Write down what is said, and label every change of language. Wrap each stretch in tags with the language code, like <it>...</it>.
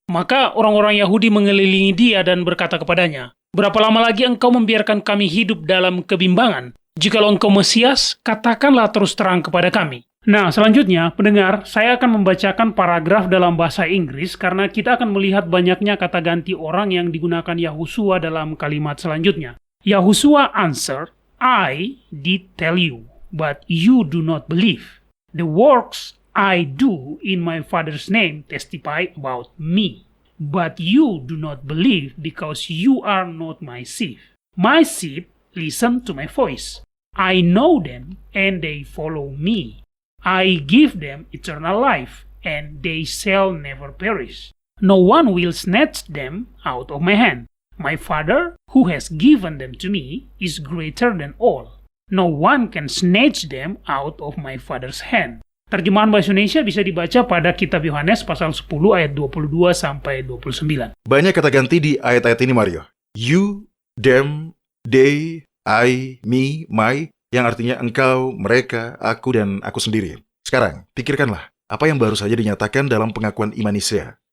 <id>Maka orang-orang Yahudi mengelilingi dia dan berkata kepadanya, "Berapa lama lagi engkau membiarkan kami hidup dalam kebimbangan? Jikalau engkau Mesias, katakanlah terus terang kepada kami." Nah, selanjutnya, pendengar, saya akan membacakan paragraf dalam bahasa Inggris karena kita akan melihat banyaknya kata ganti orang yang digunakan Yahusua dalam kalimat selanjutnya.</id> <en>Yahusua answered, "I did tell you, but you do not believe. The works I do in my Father's name testify about me, but you do not believe because you are not my sheep. My sheep listen to my voice. I know them and they follow me. I give them eternal life, and they shall never perish. No one will snatch them out of my hand. My Father, who has given them to me, is greater than all. No one can snatch them out of my Father's hand."</en> <id>Terjemahan bahasa Indonesia bisa dibaca pada kitab Yohanes pasal 10 ayat 22 sampai 29. Banyak kata ganti di ayat-ayat ini, Mario.</id> <en>You, them, they, I, me, my,</en> <id>yang artinya engkau, mereka, aku, dan aku sendiri. Sekarang, pikirkanlah apa yang baru saja dinyatakan dalam pengakuan iman Nisea.</id>